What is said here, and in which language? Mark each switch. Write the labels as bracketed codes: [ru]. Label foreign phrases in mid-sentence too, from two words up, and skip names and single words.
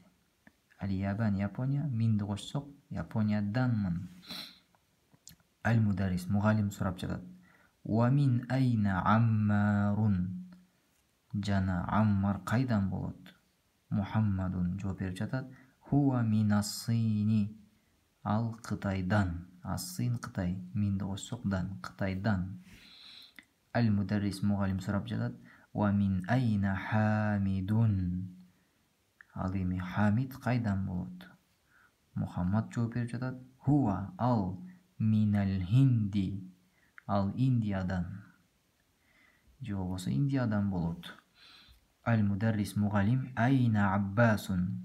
[ky] Ал ябан Япония, минди кошсок, Япониядамын. Ал мударрис мугалим сурап жатат. [ar] ومن أين عمار. [ky] Жана Аммар кайдан болот? Мухаммадун жооп берип жатат. [ar] هو من الصين. [ky] Ал Кытайдан. Ас-Син Кытай, минди кошсок дан, Кытайдан. Ал-мударрис мугалим сурап жатат. [ar] ومن أين حامد. [ky] Ал эми Хамид кайдан болот? Мухаммад жооп берип жатат. [ar] هو ال من الهند. [ky] Ал Индиядан. Же болбосо Индиядан болот. Ал-мударрис мугалим [ar] أين عباس.